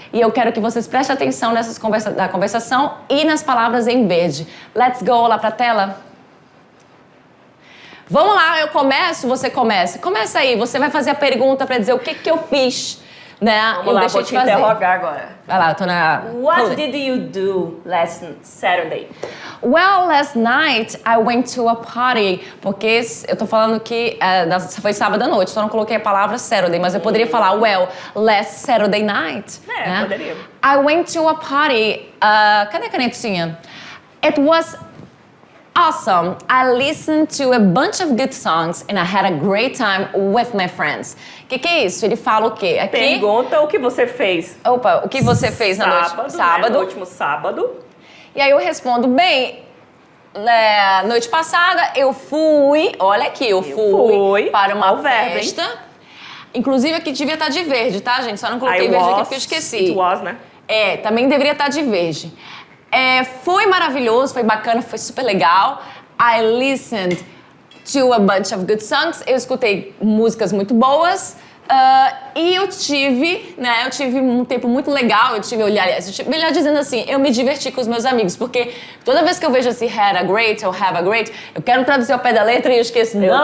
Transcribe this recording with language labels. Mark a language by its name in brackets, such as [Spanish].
[Portuguese] E eu quero que vocês prestem atenção na conversação e nas palavras em verde. [English] Let's go [Portuguese] lá pra tela. Vamos lá, eu começo, você começa. Começa aí, você vai fazer a pergunta para dizer o que eu fiz. Né? Vamos lá, vou te interrogar agora. Vai lá, eu tô na... [English] What did you do last Saturday? Well, last night I went to a party. [Portuguese] Porque eu tô falando que foi sábado à noite, só não coloquei a palavra Saturday, mas eu poderia falar, [English] well, last Saturday night. [Portuguese] Né? Poderia. [English] I went to a party. [Portuguese] Cadê a canetinha? [English] It was awesome. I listened to a bunch of good songs and I had a great time with my friends. [Portuguese] O que é isso? Ele fala o quê? Aqui... Pergunta o que você fez. Opa, o que você fez na noite? Sábado. Né? No último sábado. E aí eu respondo, bem, noite passada eu fui, olha aqui, eu fui para uma festa. Inclusive aqui devia estar de verde, tá, gente? Só não coloquei verde aqui porque eu esqueci. [English] It was, né? [Portuguese] Também deveria estar de verde. Foi maravilhoso, foi bacana, foi super legal. [English] I listened to a bunch of good songs. [Portuguese] Eu escutei músicas muito boas. E eu tive um tempo muito legal. Melhor dizendo assim, eu me diverti com os meus amigos. Porque toda vez que eu vejo assim, had a great ou have a great, eu quero traduzir ao pé da letra e eu esqueço.